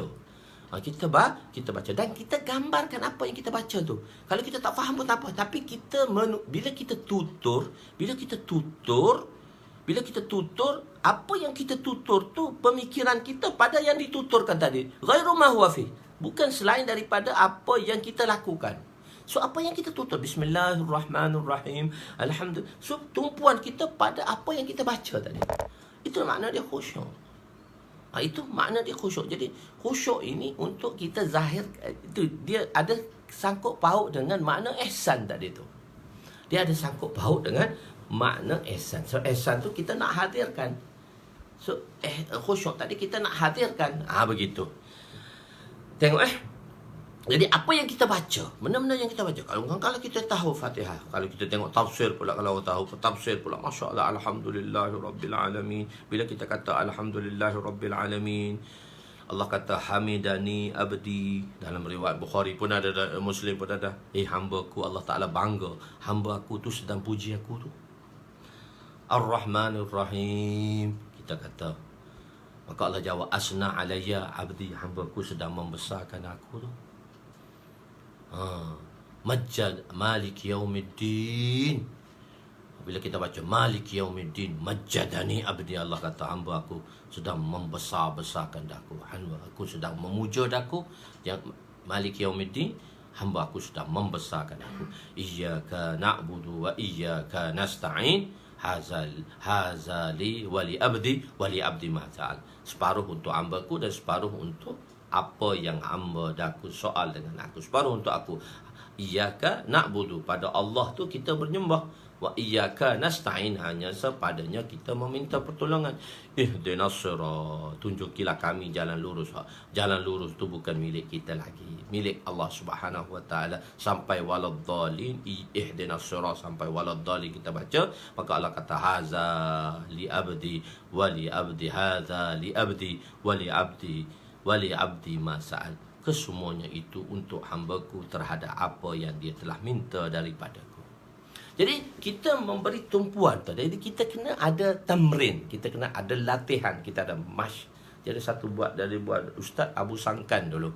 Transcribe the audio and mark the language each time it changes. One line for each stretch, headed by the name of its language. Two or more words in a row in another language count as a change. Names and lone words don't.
Malay: Kita baca dan kita gambarkan apa yang kita baca tu. Kalau kita tak faham pun tak apa, tapi kita bila kita tutur, apa yang kita tutur tu pemikiran kita pada yang dituturkan tadi.
Arabic: غير ما هو في.
Malay: Bukan selain daripada apa yang kita lakukan. So apa yang kita tutur,
Arabic: بسم الله الرحمن الرحيم، الحمد لله.
Malay: So tumpuan kita pada apa yang kita baca tadi. Itu makna dia khusyuk. Itu makna dia khusyuk. Jadi khusyuk ini untuk kita zahir, itu dia ada sangkut paut dengan makna ihsan tadi tu. Dia ada sangkut paut dengan makna ihsan. So ihsan tu kita nak hadirkan. So khusyuk tadi kita nak hadirkan. Begitu. Tengok jadi apa yang kita baca, benda-benda yang kita baca. Kalau kita tahu Fatihah, kalau kita tengok tafsir pula, kalau tahu tafsir pula,
Arabic: ما شاء الله, الحمد لله رب العالمين.
Malay: Bila kita kata
Arabic: الحمد لله رب العالمين,
Malay: Allah kata
Arabic: حمدني عبدي.
Malay: Dalam riwayat Bukhari pun ada, Muslim pun ada. Hamba-Ku, Allah Ta'ala bangga, hamba aku tu sedang puji aku tu.
Arabic: الرحمن الرحيم,
Malay: kita kata. Maka Allah jawab,
Arabic: أثنى علي عبدي,
Malay: hamba-Ku sedang membesarkan aku tu.
Arabic: مجد مالك يوم الدين.
Malay: Bila kita baca
Arabic: مالك يوم الدين, مجدني عبدي,
Malay: Allah kata hamba aku sedang membesar-besarkan aku. Hamba aku sedang memuja aku. Yang
Arabic: مالك يوم الدين,
Malay: hamba aku sedang membesarkan aku.
Arabic: إياك نعبد وإياك نستعين. هذا لي ولي عبدي ما تعال.
Malay: Separuh untuk hamba aku dan separuh untuk apa yang hamba daku soal dengan aku. Separuh untuk aku.
Arabic: إياك نعبد,
Malay: pada Allah tu kita bernyembah.
Arabic: وإياك نستعين,
Malay: hanya sepadanya kita meminta pertolongan.
Arabic: اهدنا الصراط,
Malay: tunjukilah kami jalan lurus. Jalan lurus tu bukan milik kita lagi, milik Allah
Arabic: سبحانه وتعالى.
Malay: Sampai waladdallin,
Arabic: اهدنا الصراط
Malay: sampai waladdallin kita baca, maka Allah kata
Arabic: هذا لي عبدي ولي عبدي، هذا لي عبدي ولي عبدي ما سأل.
Malay: Kesemuanya itu untuk hamba-Ku terhadap apa yang dia telah minta daripadaku. Jadi kita memberi tumpuan tu. Jadi kita kena ada tamrin, kita kena ada latihan, kita ada mash. Jadi satu buat Ustaz Abu Sangkan dulu.